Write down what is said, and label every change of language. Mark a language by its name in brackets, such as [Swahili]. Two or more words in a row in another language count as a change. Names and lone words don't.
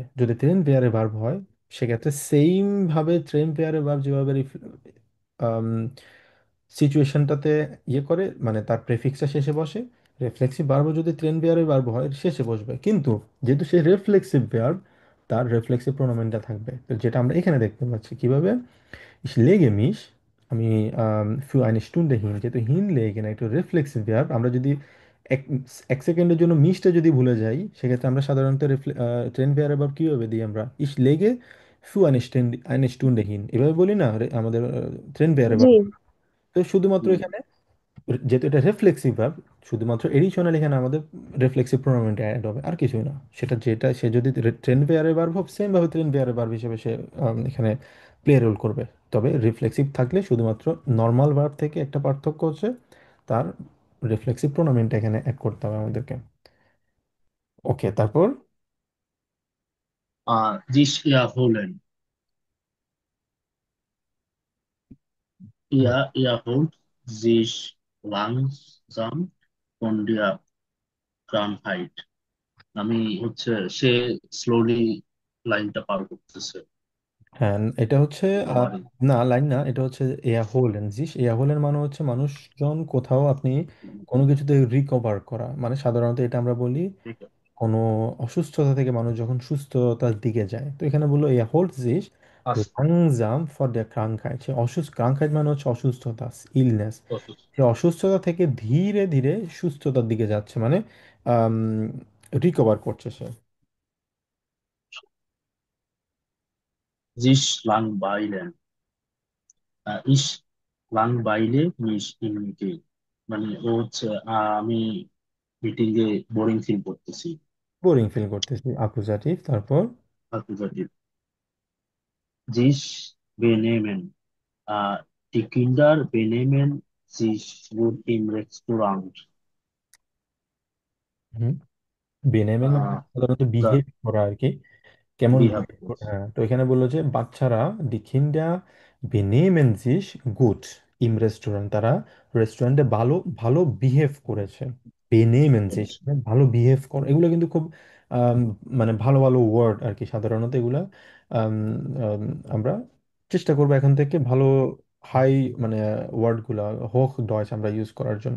[Bangla] যদি ট্রেন পেয়ারে ভার্ব হয় সেক্ষেত্রে সেম ভাবে ট্রেন পেয়ারে ভার্ব যেভাবে সিচুয়েশনটাতে ইয়ে করে, মানে তার প্রেফিক্সটা শেষে বসে, রিফ্লেক্সিভ ভার্বও যদি ট্রেন পেয়ারে ভার্ব হয় শেষে বসবে, কিন্তু যেহেতু সে রিফ্লেক্সিভ ভার্ব তার রিফ্লেক্সিভ প্রোনোমেনটা থাকবে। তো যেটা আমরা এখানে দেখতে পাচ্ছি কিভাবে, [German] Ich lege mich আমি für eine Stunde hin, [Bangla] যেহেতু [German] hin legen [Bangla] না একটু রিফ্লেক্সিভ ভার্ব, আমরা যদি এক এক সেকেন্ডের জন্য মিসটা যদি ভুলে যাই, সেক্ষেত্রে আমরা সাধারণত ট্রেন ভার্ব কিভাবে দিই আমরা, [German] ich lege für eine Stunde hin, [Bangla] এভাবে বলি না আমাদের ট্রেন ভার্ব। জি। তো শুধুমাত্র এখানে যেহেতু এটা রিফ্লেক্সিভ ভার্ব, শুধুমাত্র এডিশনাল এখানে আমাদের রিফ্লেক্সিভ প্রোনাউনটা অ্যাড হবে, আর কিছুই না। সেটা যেটা সে যদি ট্রেন পেয়ারে ভার্ব হোক, সেম ভাবে ট্রেন পেয়ারে ভার্ব হিসেবে সে এখানে প্লে রোল করবে। তবে রিফ্লেক্সিভ থাকলে শুধুমাত্র নর্মাল ভার্ব থেকে একটা পার্থক্য হচ্ছে তার রিফ্লেক্সিভ প্রোনাউনটা এখানে অ্যাড করতে হবে আমাদেরকে। ওকে, তারপর [German] Sich erholen. Er erholt sich langsam von der Krankheit. [Bangla] আমি হচ্ছে সে স্লোলি লাইনটা পার করতেছে। হ্যাঁ, এটা হচ্ছে এটা পারি। না, লাইন না, এটা হচ্ছে [German] er holen sich. er holen [Bangla] মানে হচ্ছে মানুষজন কোথাও আপনি কোনো কিছুতে রিকভার করা, মানে সাধারণত এটা আমরা বলি ঠিক আছে। কোনো অসুস্থতা থেকে মানুষ যখন সুস্থতার দিকে যায়। তো এখানে বললো [German] er holt sich langsam von der Krankheit, [Bangla] সে ক্রাঙ্কাইট মানে হচ্ছে অসুস্থতা, ইলনেস। সে অসুস্থতা থেকে ধীরে ধীরে সুস্থতার দিকে যাচ্ছে, মানে রিকভার করছে সে। [German] Sich langweilen. Ich langweile mich im Meeting. [Bangla] মানে ও হচ্ছে আমি মিটিং এ বোরিং ফিল করতেছি। বোরিং ফিল করতেছি, আকুজাটিভ। তারপর [German] অ্যাকুজাটিভ। Sich benehmen. Die Kinder benehmen sich gut im Restaurant. [Bangla] বেনেমেন মানে সাধারণত [English] The [Bangla] বিহেভ করা আর কি, কেমন behave [English] behaviors. [Bangla] হ্যাঁ। তো এখানে বললো যে বাচ্চারা [German] die Kinder benehmen sich gut im Restaurant, [Bangla] তারা রেস্টুরেন্টে ভালো ভালো বিহেভ করেছে। [German] benehmen sich [Bangla] মানে ভালো বিহেভ কর, এগুলো কিন্তু খুব আম, মানে ভালো ভালো ওয়ার্ড আর কি। সাধারণত এগুলা আম, আম, আমরা চেষ্টা করবো এখন থেকে ভালো হাই মানে ওয়ার্ডগুলা হোক ডয়েচ আমরা ইউজ করার জন্য।